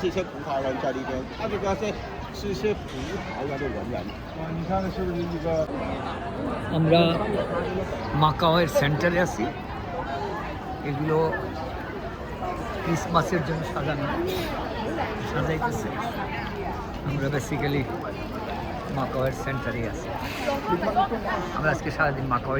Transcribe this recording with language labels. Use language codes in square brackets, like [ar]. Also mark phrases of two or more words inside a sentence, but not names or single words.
[zh] 一些葡萄园在里边，它这个是一些葡萄园的文人。你看是不是这个？ [bn] আমরা মাকাওয়ের সেন্টারে আছি। এগুলো ক্রিসমাসের জন্য সাজাইতেছে। আমরা বেসিক্যালি মাকাওয়ের সেন্টারে আছি। আমরা আজকে সারাদিন মাকাওয়ে।